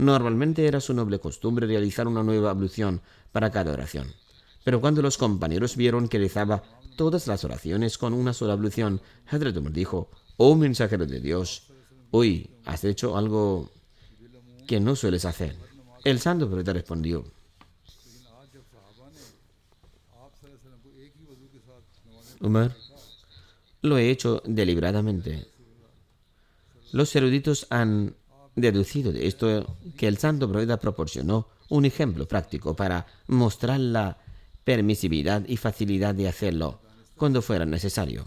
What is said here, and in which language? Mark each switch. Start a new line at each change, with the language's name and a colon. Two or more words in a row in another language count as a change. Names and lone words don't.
Spanish: Normalmente era su noble costumbre realizar una nueva ablución para cada oración. Pero cuando los compañeros vieron que rezaba todas las oraciones con una sola ablución, Hazrat Umar dijo: «Oh mensajero de Dios, hoy has hecho algo que no sueles hacer». El santo profeta respondió:
Urdu: لیکن آج جب صحابہ نے آپ صلی اللہ علیہ وسلم کو ایک ہی وضو کے ساتھ نمازیں
Spanish: Umar, lo he hecho deliberadamente. Los eruditos han deducido de esto que el santo profeta proporcionó un ejemplo práctico para mostrar la permisividad y facilidad de hacerlo cuando fuera necesario.